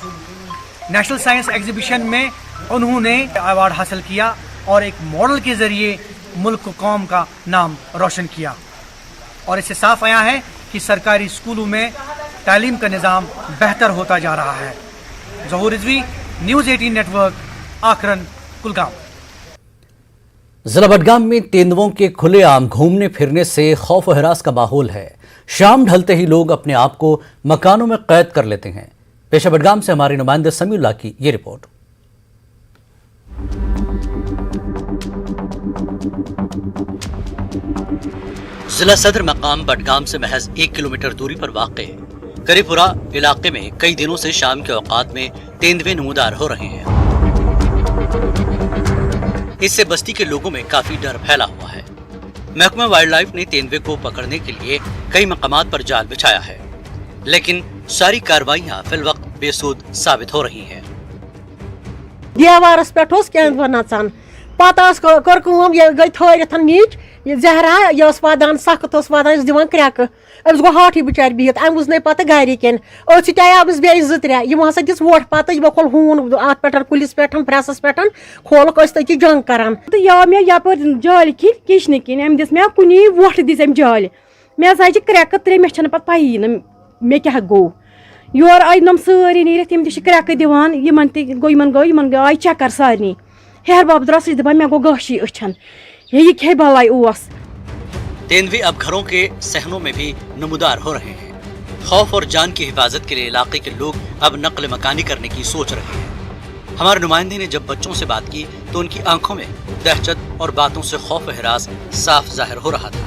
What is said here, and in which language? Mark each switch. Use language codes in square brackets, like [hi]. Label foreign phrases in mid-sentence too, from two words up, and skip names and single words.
[ur] نیشنل سائنس ایگزیبیشن میں انہوں نے ایوارڈ حاصل کیا اور ایک ماڈل کے ذریعے ملک و قوم کا نام روشن کیا. اور اس سے صاف آیا ہے کہ سرکاری اسکولوں میں تعلیم کا نظام بہتر ہوتا جا رہا ہے. ظہور رضوی, نیوز 18 نیٹ ورک, آکھرن, کلگام. ضلع بڈگام میں تیندووں کے کھلے عام گھومنے پھرنے سے خوف و ہراس کا ماحول ہے. شام ڈھلتے ہی لوگ اپنے آپ کو مکانوں میں قید کر لیتے ہیں. پیشہ بڈگام سے ہمارے نمائندے سمیع اللہ کی یہ رپورٹ. ضلع صدر مقام بڈگام سے محض 1 کلومیٹر دوری پر واقع کری پورہ علاقے میں کئی دنوں سے شام کے اوقات میں تیندوے نمودار ہو رہے ہیں. اس سے بستی کے لوگوں میں کافی ڈر پھیلا ہوا ہے. محکمہ وائلڈ لائف نے تیندوے کو پکڑنے کے لیے کئی مقامات پر جال بچھایا ہے, لیکن ساری کاروائیاں فی الوقت بے سود ثابت ہو رہی ہیں. [ks] دیوارس پہ کیندو نژان پتہ کر کٲم یہ گئی تھٲرِتھ نیچ یہ زہرا یہ ودان سخت ودان دِوان کرٛٮ۪کہٕ أمِس گوٚو ہاٹھٕے بِچارِ بِہِتھ أمۍ وٕچھ پتہٕ گرِکٮ۪ن أتھۍ سۭتۍ آیہِ أمِس بیٚیہِ 2-3 یِمو ہسا دِژ ووٹ پتہٕ یِمو کھول ہوٗن اتھ پٮ۪ٹھ کُلِس پٮ۪ٹھ پریسس پٮ۪ٹھ کھولُکھ أسۍ تٔتی جنگ کران تہٕ یہِ آو مےٚ یپٲرۍ جالہِ کِنۍ کِچنہٕ کِنۍ أمۍ دِژ مےٚ کُنی وۄٹھ دِژ أمۍ جالہِ مےٚ حظ آیہِ کرٛٮ۪کہٕ 3 مےٚ چھنہٕ پتہٕ پَیی نہٕ مےٚ کیٛاہ گوٚو. یورٕ آیہِ نۄم سٲری نیٖرِتھ تِم تہِ چھِ کرٛٮ۪کہٕ دِوان یِمن گوٚو آیہِ چکر سارنٕے. ہیہر باب درٛاو سُہ چھِ دپان مےٚ گوٚو گاشی أچھن یہ کھے بلائی اوس. [ur] تیندوے اب گھروں کے صحنوں میں بھی نمودار ہو رہے ہیں. خوف اور جان کی حفاظت کے لیے علاقے کے لوگ اب نقل مکانی کرنے کی سوچ رہے ہیں. ہمارے نمائندے نے جب بچوں سے بات کی تو ان کی آنکھوں میں دہشت اور باتوں سے خوف و ہراس صاف ظاہر ہو رہا تھا.